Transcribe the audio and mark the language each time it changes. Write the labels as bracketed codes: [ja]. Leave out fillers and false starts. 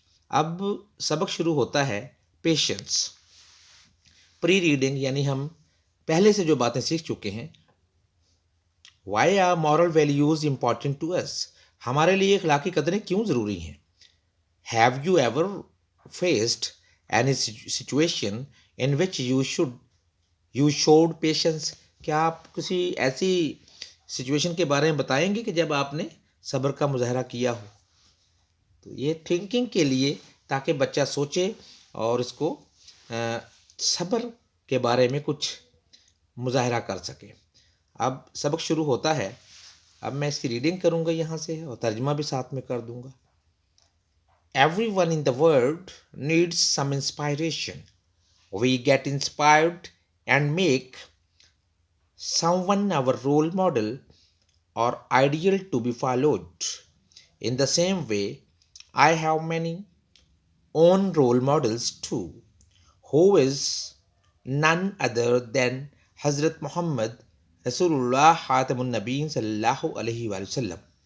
[ur] اب سبق شروع ہوتا ہے پیشنس. پری ریڈنگ یعنی ہم پہلے سے جو باتیں سیکھ چکے ہیں. [en] Why are moral values important to us? [ur] ہمارے لیے اخلاقی قدریں کیوں ضروری ہیں؟ [en] Have you ever faced any situation in which you showed patience. [ur] کیا آپ کسی ایسی سچویشن کے بارے میں بتائیں گے کہ جب آپ نے صبر کا مظاہرہ کیا ہو؟ تو یہ تھنکنگ کے لیے، تاکہ بچہ سوچے اور اس کو صبر کے بارے میں کچھ مظاہرہ کر سکے. اب سبق شروع ہوتا ہے. اب میں اس کی ریڈنگ کروں گا یہاں سے اور ترجمہ بھی ساتھ میں کر دوں گا. [en] Everyone in the world needs some inspiration. We get inspired and make someone our role model or ideal to be followed. In the same way, I have many own role models too, who is none other than Hazrat Muhammad Rasulullah Khatamun Nabiyyin sallallahu alaihi wasallam.